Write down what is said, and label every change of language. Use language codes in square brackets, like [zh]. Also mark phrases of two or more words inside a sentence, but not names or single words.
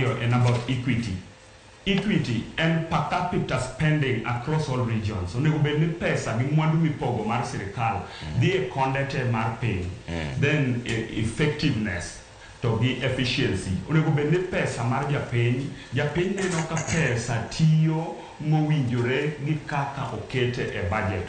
[en] Mario and about equity. Equity and per capita spending across all regions. [luo] Onego bed ni pesa gi mwandu mipogo mar sirikal dhi e kondete mar piny. [en] Then effectiveness [luo] to gi [en] efficiency. [luo] Onego bed ni pesa mar japiny neno ka pesa tiyo mowinjore gi kaka okete e budget.